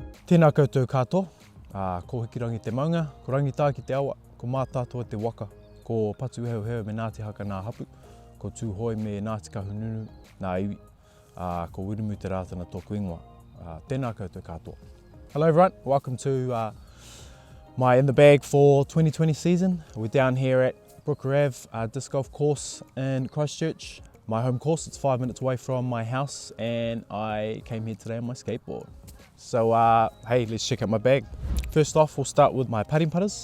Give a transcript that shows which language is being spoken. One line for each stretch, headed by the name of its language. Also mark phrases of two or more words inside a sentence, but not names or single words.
Māori: Tēnā koutou katoa, ko hikirangi te maunga, ko rangita ki te awa, ko mātātua te waka, ko patu heu heu me Ngāti haka ngā hapu, ko tūhoi me Ngāti kahununu ngā iwi, ko Willie Te Ratana tōku ingoa. Tēnā koutou katoa.
English: Hello everyone, welcome to my In the Bag for 2020 season. We're down here at Brooker Ave disc golf course in Christchurch. My home course, it's 5 minutes away from my house, and I came here today on my skateboard. So hey, let's check out my bag. First off, we'll start with my putting putters.